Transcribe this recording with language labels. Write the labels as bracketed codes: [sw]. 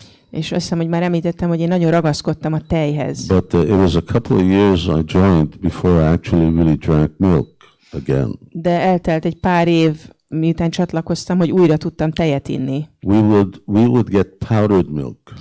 [hu] És azt hiszem, hogy már említettem, hogy én nagyon ragaszkodtam a tejhez. [en] But it was a couple of years I joined before I actually really drank milk again. [hu] De eltelt egy pár év, miután csatlakoztam, hogy újra tudtam tejet inni. [en] We would get powdered milk.